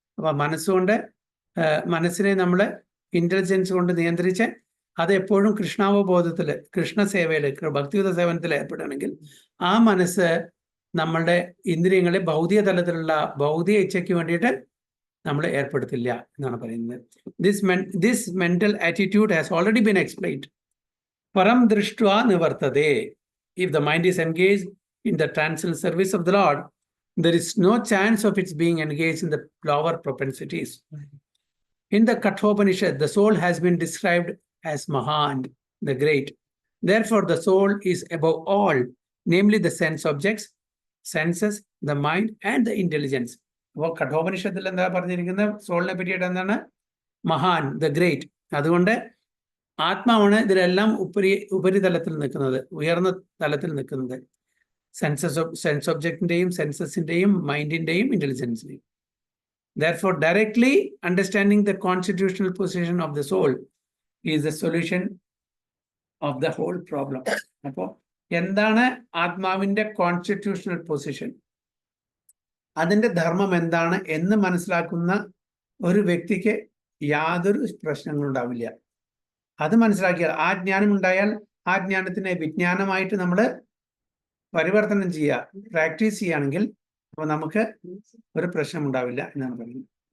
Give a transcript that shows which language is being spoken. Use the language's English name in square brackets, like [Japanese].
[Malayalam] അപ്പൊ മനസ്സുകൊണ്ട് മനസ്സിനെ നമ്മൾ ഇന്റലിജൻസ് കൊണ്ട് നിയന്ത്രിച്ച് അത് എപ്പോഴും കൃഷ്ണാവബോധത്തില്, കൃഷ്ണസേവയില്, ഭക്തിയുത സേവനത്തിൽ ഏർപ്പെടുകയാണെങ്കിൽ ആ മനസ്സ് നമ്മളുടെ ഇന്ദ്രിയങ്ങളെ ഭൗതിക തലത്തിലുള്ള ഭൗതിക ഇച്ഛയ്ക്ക് വേണ്ടിയിട്ട് നമ്മൾ ഏർപ്പെടുത്തില്ല എന്നാണ് പറയുന്നത്. [English] This mental attitude has already been explained. [Sanskrit] പരം ദൃഷ്ട്വാ നിവർത്തതേ. [English] If the mind is engaged in the transcendental service of the Lord, there is no chance of its being engaged in the lower propensities. In the Kathopanishad, the soul has been described as Mahan, the great. Therefore, the soul is above all, namely the sense objects, senses, the mind, and the intelligence. [Malayalam] അപ്പോൾ കഠോപനിഷത്തിൽ എന്താ പറഞ്ഞിരിക്കുന്നത്? സോളിനെ പറ്റിയിട്ട് എന്താണ്? മഹാൻ, [English] The great. [Malayalam] അതുകൊണ്ട് ആത്മാവാണ് ഇതിലെല്ലാം ഉപരിതലത്തിൽ നിൽക്കുന്നത്, ഉയർന്ന തലത്തിൽ നിൽക്കുന്നത്. Sense ഒബ്ജക്റ്റിന്റെയും സെൻസസിന്റെയും മൈൻഡിന്റെയും ഇന്റലിജൻസിന്റെയും. [English] Therefore, directly understanding the constitutional position of the soul is the solution of the whole problem. [Malayalam] അപ്പോൾ എന്താണ് ആത്മാവിന്റെ കോൺസ്റ്റിറ്റ്യൂഷണൽ പൊസിഷൻ, അതിന്റെ ധർമ്മം എന്താണ് എന്ന് മനസ്സിലാക്കുന്ന ഒരു വ്യക്തിക്ക് യാതൊരു പ്രശ്നങ്ങളും ഉണ്ടാവില്ല. അത് മനസ്സിലാക്കിയാൽ, ആ ജ്ഞാനം ഉണ്ടായാൽ ആ ജ്ഞാനത്തിനെ വിജ്ഞാനമായിട്ട് നമ്മൾ പരിവർത്തനം ചെയ്യുക, പ്രാക്ടീസ് ചെയ്യുകയാണെങ്കിൽ അപ്പോൾ നമുക്ക് ഒരു പ്രശ്നം ഉണ്ടാവില്ല എന്നാണ് പറയുന്നത്.